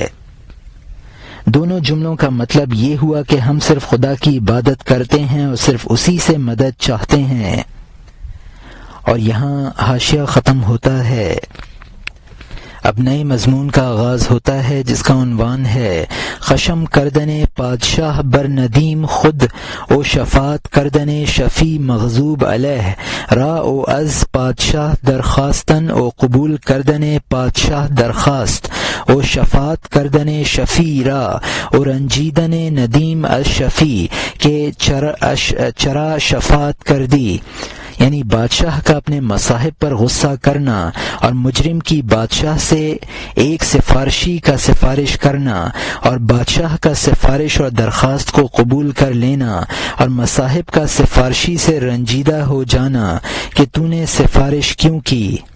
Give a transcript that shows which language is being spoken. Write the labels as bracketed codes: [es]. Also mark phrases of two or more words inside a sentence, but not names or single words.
[ur] دونوں جملوں کا مطلب یہ ہوا کہ ہم صرف خدا کی عبادت کرتے ہیں اور صرف اسی سے مدد چاہتے ہیں۔ اور یہاں حاشیہ ختم ہوتا ہے، اب نئے مضمون کا آغاز ہوتا ہے جس کا عنوان ہے [fa] خشم کردن پادشاہ بر ندیم خود او شفاعت کردن شفیع مغضوب علیہ را او از پادشاہ درخواستن او قبول کردن پادشاہ درخواست او شفاعت کردن شفیع را او رنجیدن ندیم از شفیع کے چرا شفاعت کردی، [ur] یعنی بادشاہ کا اپنے مصاحب پر غصہ کرنا اور مجرم کی بادشاہ سے ایک سفارشی کا سفارش کرنا اور بادشاہ کا سفارش اور درخواست کو قبول کر لینا اور مصاحب کا سفارشی سے رنجیدہ ہو جانا کہ تو نے سفارش کیوں کی۔